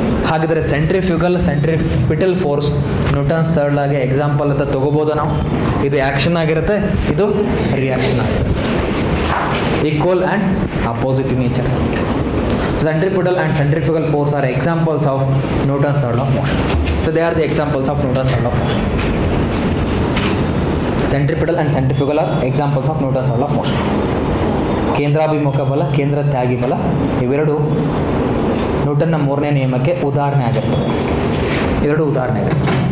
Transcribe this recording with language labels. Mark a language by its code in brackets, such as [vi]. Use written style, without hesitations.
[kn] ಹಾಗಿದ್ರೆ centripetal force Newton's third ಲಾಗೆ example ಅಂತ ತಗೋಬೋದಾ ನಾವು? ಇದು ಆ್ಯಕ್ಷನ್ ಆಗಿರುತ್ತೆ, ಇದು ರಿಯಾಕ್ಷನ್ ಆಗಿರುತ್ತೆ. [en] Equal and opposite in nature. Centripetal and centrifugal force are examples of Newton's third law of motion. So they are the examples of Newton's third law of motion. Centripetal and centrifugal are examples of Newton's third law of motion. [kn] ಕೇಂದ್ರಾಭಿಮುಖ ಬಲ, ಕೇಂದ್ರ ತ್ಯಾಗಿ ಬಲ ಇವೆರಡು ನ್ಯೂಟನ್ನ ಮೂರನೇ ನಿಯಮಕ್ಕೆ ಉದಾಹರಣೆ ಆಗಿರ್ತವೆ. ಎರಡು ಉದಾಹರಣೆ ಆಗಿರ್ತವೆ.